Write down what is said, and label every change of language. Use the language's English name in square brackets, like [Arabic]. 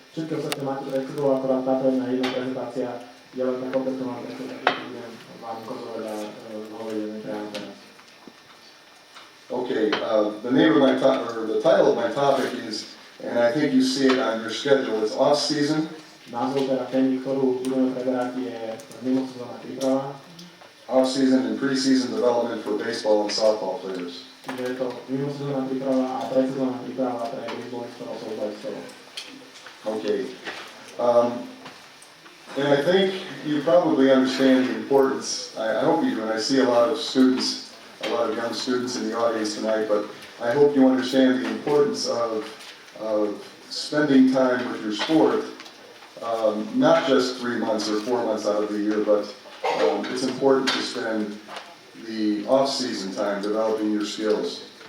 [Slovak] Všetko sa máte pred sebou, akorát táto jedna prezentácia je len taká opätovná, takže budem vám ukazovať a hovoriť priamo teraz. [English] Okay, the title of my topic is, and I think you see it on your schedule, it's off season. [Slovak] Názov témy, ktorú budeme preberať, je mimosezónna príprava. [English] Off season and pre-season development for baseball and softball players. [Slovak] Je to mimosezónna príprava a predsezónna príprava pre baseballistov a softballistov. [English] Okay, and I think you probably understand the importance. I hope you do, and I see a lot of young students in the audience tonight, but I hope you understand the importance of spending time with your sport, not just 3 months or 4 months out of the year, but it's important to spend the off-season time developing your skills.